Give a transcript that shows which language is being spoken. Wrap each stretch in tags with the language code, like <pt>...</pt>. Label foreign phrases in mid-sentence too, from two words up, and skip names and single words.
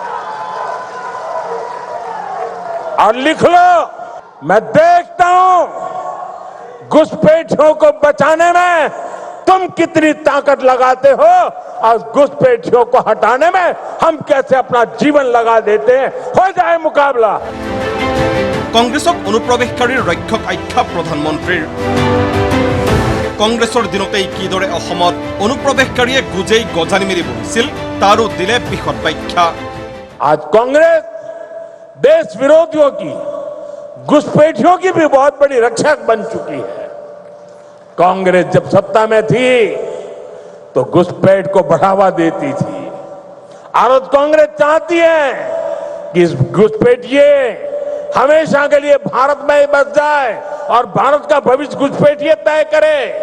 <hi>और लिख लो, मैं देखता हूं घुसपैठियों को बचाने में तुम कितनी ताकत लगाते हो और घुसपैठियों को हटाने में हम कैसे अपना जीवन लगा देते हैं। हो जाए मुकाबला।</hi> <as>কংগ্ৰেছক অনুপ্ৰৱেশকাৰীৰ ৰক্ষক আখ্যা প্ৰধানমন্ত্ৰীৰ। কংগ্ৰেছৰ দিনতেই কিদৰে অসমত অনুপ্ৰৱেশকাৰীয়ে গুজেই গজানি মেলি বহিছিল তাৰো দিলে বিশদ ব্যাখ্যা।</as> <hi>आज कांग्रेस देश विरोधियों की, घुसपैठियों की भी बहुत बड़ी रक्षक बन चुकी है। कांग्रेस जब सत्ता में थी तो घुसपैठ को बढ़ावा देती थी। और कांग्रेस चाहती है कि इस घुसपैठिए हमेशा के लिए भारत में ही बस जाए और भारत का भविष्य घुसपैठिए तय करे।</hi>